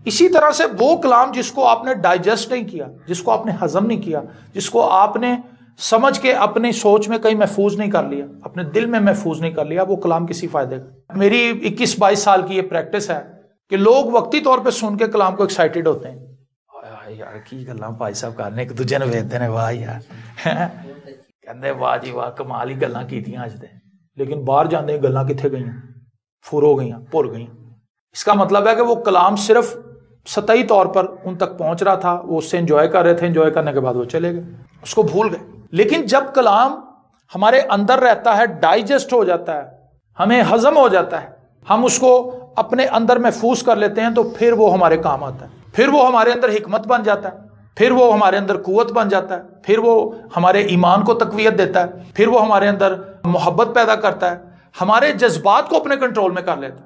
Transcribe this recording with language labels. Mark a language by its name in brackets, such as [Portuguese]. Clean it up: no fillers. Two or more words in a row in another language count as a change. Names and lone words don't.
[Urdu] اسی طرح سے وہ کلام جس کو آپ نے ڈائجسٹ نہیں کیا، جس کو آپ نے ہضم نہیں کیا، جس کو آپ نے سمجھ کے اپنی سوچ میں کہیں محفوظ نہیں کر لیا، اپنے دل میں محفوظ نہیں کر لیا، وہ کلام کسی فائدے کا۔ میری 21-22 سال کی یہ پریکٹس ہے کہ لوگ وقتی طور پہ سن کے کلام کو ایکسائٹیڈ ہوتے ہیں، [Punjabi] یار کی گلاں بھائی صاحب کرنے ایک دوجے نے ویکھدے نے، واہ یار کہندے واہ جی واہ کمال ہی گلاں کیتیاں اج دے، لیکن باہر جاندے گلاں کتھے گئیاں؟ فور ہو گئیاں، بھول گئیاں۔ [Urdu] اس کا مطلب ہے کہ وہ کلام صرف سطحی طور پر ان تک پہنچ رہا تھا، وہ اس سے انجوائے کر رہے تھے، انجوائے کرنے کے بعد وہ چلے گئے، اس کو بھول گئے۔ لیکن جب کلام ہمارے اندر رہتا ہے، ڈائجسٹ ہو جاتا ہے، ہمیں ہضم ہو جاتا ہے، ہم اس کو اپنے اندر محفوظ کر لیتے ہیں تو پھر وہ ہمارے کام آتا ہے، پھر وہ ہمارے اندر حکمت بن جاتا ہے، پھر وہ ہمارے اندر قوت بن جاتا ہے، پھر وہ ہمارے ایمان کو تقویت دیتا ہے، پھر وہ ہمارے اندر محبت پیدا کرتا ہے، ہمارے جذبات کو اپنے کنٹرول میں کر لیتا ہے۔